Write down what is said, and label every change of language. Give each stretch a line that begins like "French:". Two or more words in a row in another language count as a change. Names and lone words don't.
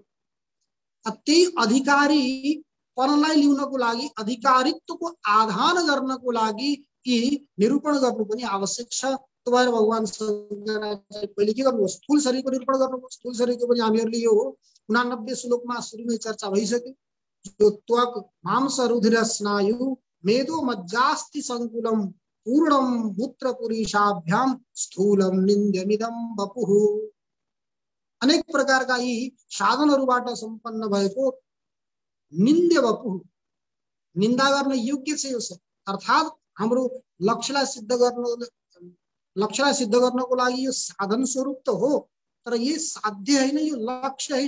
Nepali: त्यही अधिकारी पनलाई ल्याउनको लागि, अधिकारित्वको आधान गर्नको लागि कि निरूपण गर्नु पनि आवश्यक छ। त्यो भएर भगवान शङ्कराचार्य पहिले के गर्नुभयो, स्थूल शरीरको निरूपण गर्नुभयो। स्थूल शरीरको पनि हामीहरूले यो 89 श्लोकमा सुरुमै चर्चा भइसक्यो।
Sanskrit: जो त्वक मांस रुधिर स्नायु मेदो मज्जास्ति संकुलम पूर्णम मूत्र पुरीशाभ्याम स्थूलम निन्द्यमिदम वपुः।
Nepali: अनेक प्रकारका यी साधनहरूबाट सम्पन्न भएको
Sanskrit: निन्द्य वपुः,
Nepali: निन्दा गर्न योग्य छ यो सब। अर्थात हाम्रो लक्ष्यलाई सिद्ध गर्नको लागि यो साधन स्वरूप त हो, तर यो साध्य होइन, यो लक्ष्य होइन।